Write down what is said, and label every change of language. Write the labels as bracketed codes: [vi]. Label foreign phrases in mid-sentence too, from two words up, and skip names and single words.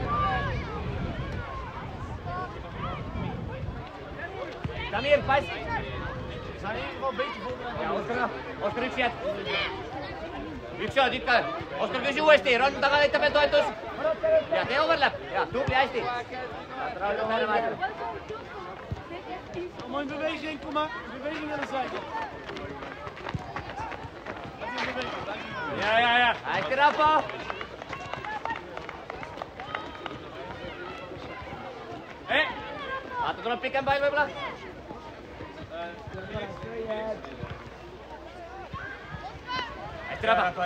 [et] Damir, pass! Ja Oskar üks jääd. Üks jääd ikka. Oskar küsi uuesti. Ron taga näitab veel toetus. Ja tee overlap. Ja tubli hästi. [nl] Mooi beweging, kom maar. Beweging naar de zijde. [et] Ja. Hästi, Rafa. Vaata, tuleb pikem pall võib-olla. Hästi, Rafa.